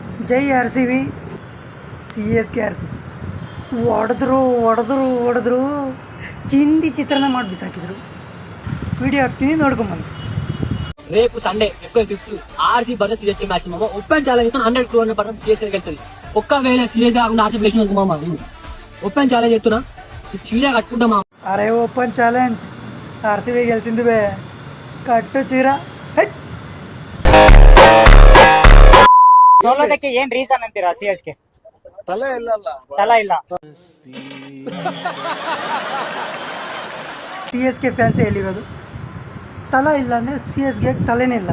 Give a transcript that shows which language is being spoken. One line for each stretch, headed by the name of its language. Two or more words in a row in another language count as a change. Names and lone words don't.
Kannada: ಜೈ ಆರ್ ಸಿ ಬಿ ಸಿ ಎಸ್ ಕೆ ಆರ್ ಸಿ ಹೊಡೆದ್ರು ಚಿಂದಿ ಚಿತ್ರನ ಮಾಡಿ ಬಿಸಾಕಿದ್ರು. ವಿಡಿಯೋ ಹಾಕ್ತೀನಿ ನೋಡ್ಕೊಂಬಂದು.
Telugu: రేపు
English: Sunday April
Telugu: 5 ఆర్సీ వర్సెస్ సిఎస్కే మ్యాచ్ మామ.
English: open challenge
Telugu: 100 crore పడడం సిఎస్కే వెళ్తుంది. ఒక్కవేళ సిఎస్ కాకుండా ఆర్సీ గెలిచినందుకు మామ
English: open challenge
Telugu: చెప్తున్నా, చీర కట్టుకుంటా మామ. అరే
English: open challenge
Telugu: ఆర్సీబీ గెలిచింది బే, కట్టు చీర.
Kannada: ಸೋಲೋದಕ್ಕೆ ಏನ್ ರೀಸನ್ ಅಂತೀರಾ? ಸಿಎಸ್ಕೆ ತಲೆ ಇಲ್ಲ. ಸಿ ಎಸ್ ಕೆ ಫ್ಯಾನ್ಸ್ ಹೇಳಿರೋದು ತಲ ಇಲ್ಲ ಅಂದರೆ ಸಿ ಎಸ್ ಗೆ ತಲೆನೇ ಇಲ್ಲ.